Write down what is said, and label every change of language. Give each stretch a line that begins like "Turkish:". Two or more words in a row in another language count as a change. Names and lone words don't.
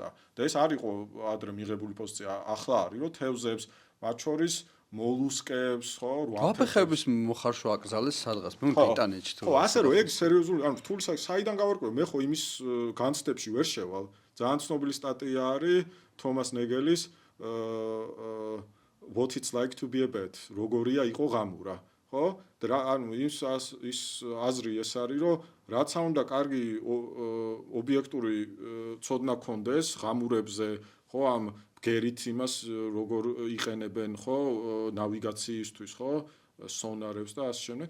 Georgian: და ეს არ იყო ადრე მიღებული პოზიცია, ახლა არის, რომ თევზებს, მათ შორის მოლუსკებს, ხო, აფეხების მოხარშვა აკრძალეს სადღაც, მე ბრიტანეთში თუ. ხო, ასე რომ ეგ სერიოზული, რთული საიდან გავარკვევ, მე ხო იმის განცდებში ვერ შევალ. ძალიან ცნობილი სტატია არის თომას ნეგელის What it's like to be a bat, როგორია იყო ღამურა. ხო? ის აზრი ეს არის, რომ რაც უნდა კარგი ობიექტური ცოდნა გქონდეს ღამურებზე, ხო, ამ ბგერით იმას როგორ იყენებენ, ხო, ნავიგაციისთვის, ხო, სონარებს და ასე შემდეგ.